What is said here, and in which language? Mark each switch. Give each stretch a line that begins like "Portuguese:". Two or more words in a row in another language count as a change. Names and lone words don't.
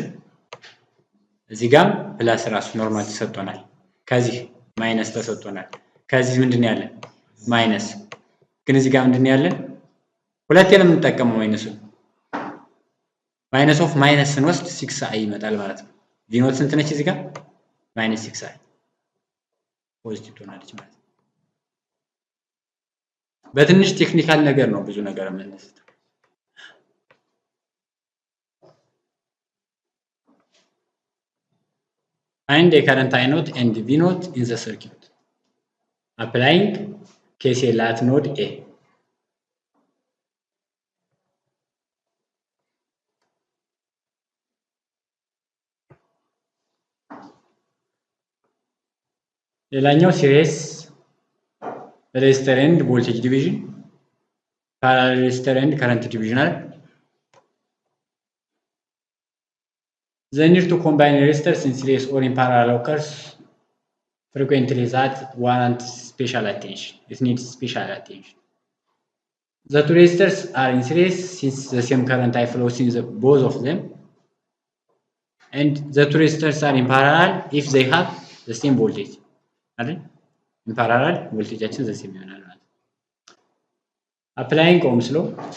Amharic: እዚህ ጋር ፕላስ ራሱ ኖርማል ተሰጥቶናል። ከዚህ ማይነስ ተሰጥቶናል። ከዚህ ምንድን ነው ያለን ማይነስ። ግን እዚህ ጋር ምንድን ነው ያለን ሁለቴ ነው የምንጠቀመው ማይነሱ።
English: minus of minus
Amharic: ስንወስድ 6I ይመጣል ማለት ነው።
English: V naught
Amharic: ስንት ነች እዚህ ጋር ማይነስ 6i ፖዚቲቭ ትሆናለች ማለት ነው። በትንሽ ቴክኒካል ነገር ነው ብዙ ነገር የምንነሳው።
English: Find a current I naught and V naught in the circuit. Applying KCL at node A. ሌላኛው series resistor and voltage division, parallel resistor and current division አለ። The need to combine resistors in series or in parallel occurs frequently that warrants special attention. It needs special attention. The two resistors are in series since the same current I flows in both of them, and the two resistors are in parallel if they have the same voltage. In parallel voltageaችን the same
Amharic: ይሆናል ማለት ነው።
English: Applying Ohm's law,